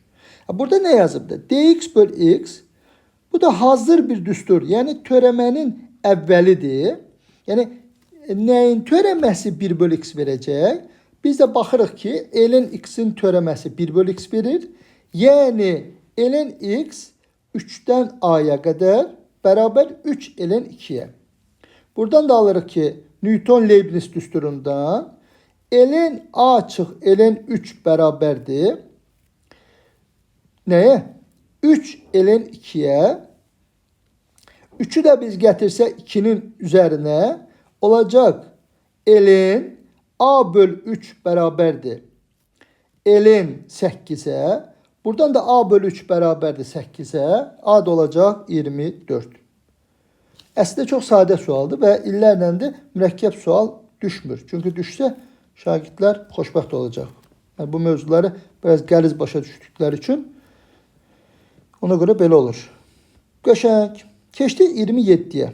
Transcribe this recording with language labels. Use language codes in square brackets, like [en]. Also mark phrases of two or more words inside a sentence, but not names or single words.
[az] Burada ne yazıbdı? Dx böl x. Bu da hazır bir düstur. Yəni törəmənin əvvəlidir. Yəni nəyin törəməsi 1 böl x verəcək? Biz də baxırıq ki, ln x'in törəməsi 1 böl x verir. [tr] Yəni ln x 3'ten a'ya kadar beraber 3 ln 2'ye. [az] Buradan da alırıq ki Newton-Leibniz düsturundan ln a çıx ln 3 beraberdir. [tr] Neye? 3 ln 2'ye. 3'ü de biz getirsək 2'nin üzerine olacak ln a böl 3 beraberdir. Ln 8'e. Buradan da a bölü 3 beraberdir 8'e. [az] A da olacaq 24. Əslində çox sadə sualdır və illərlə də mürəkkəb sual düşmür. Çünki düşsə şagirdlər xoşbəxt olacaq. Yəni, bu mövzuları biraz qəliz başa düşdükləri üçün ona görə belə olur. Qəşəng. Keçdi 27'ye.